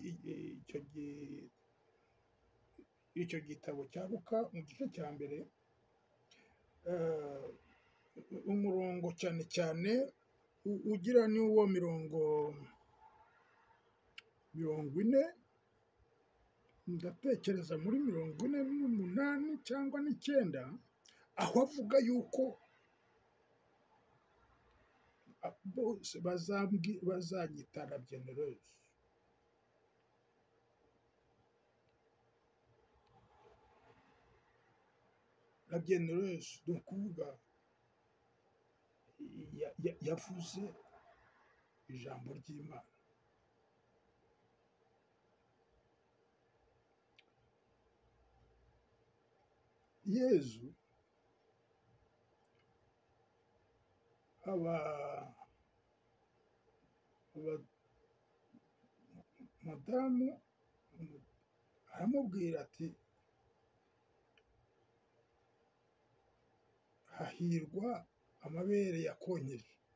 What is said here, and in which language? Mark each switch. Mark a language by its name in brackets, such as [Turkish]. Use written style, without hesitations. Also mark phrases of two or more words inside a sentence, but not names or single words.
[Kinyarwanda] icyo gitabo cya Luka mu gice cya mbere, umurongo cyane cyane ugira ni uwo 40, ndatekereza muri 48 cyangwa 9, aho avuga yuko bose bazanyita [French] la bienheureuse. La bienheureuse [Kinyarwanda] ni ukuvuga yavuze ijambo ry'Imana. Yezu madamu aramubwira ati hahirwa amabere yakonyeje.